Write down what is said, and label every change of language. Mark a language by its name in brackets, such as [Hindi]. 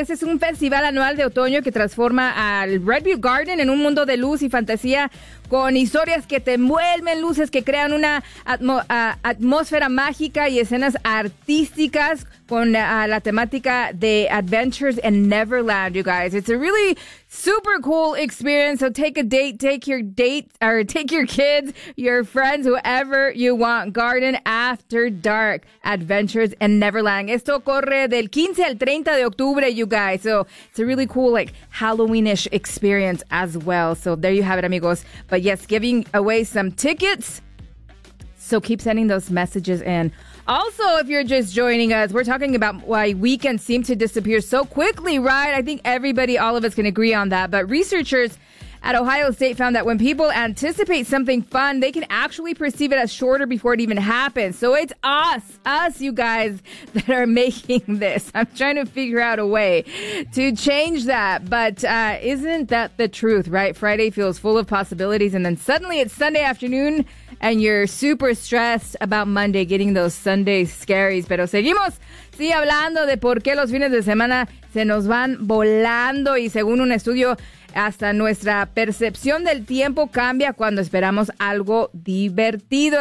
[Spanish] Este es un festival anual de otoño que transforma al Redview Garden en un mundo de luz y fantasía con historias que te envuelven, luces que crean una atmósfera mágica y escenas artísticas con la temática de Adventures in Neverland, [English] you guys. It's a really super cool experience. So take a date, take your date, or take your kids, your friends, whoever you want. Garden After Dark, Adventures in Neverland. [Spanish] Esto corre del 15 al 30 de octubre, [English] you guys. So it's a really cool, like, Halloween-ish experience as well. So there you have it, amigos. But yes, giving away some tickets. So keep sending those messages in. Also, if you're just joining us, we're talking about why weekends seem to disappear so quickly, right? I think everybody, all of us can agree on that. But researchers at Ohio State found that when people anticipate something fun, they can actually perceive it as shorter before it even happens. So it's us, you guys, that are making this. I'm trying to figure out a way to change that. But isn't that the truth, right? Friday feels full of possibilities, and then suddenly it's Sunday afternoon, and you're super stressed about Monday, getting those Sunday scaries. [Spanish] Pero seguimos, sí, hablando de por qué los fines de semana se nos van volando. Y según un estudio, hasta nuestra percepción del tiempo cambia cuando esperamos algo divertido.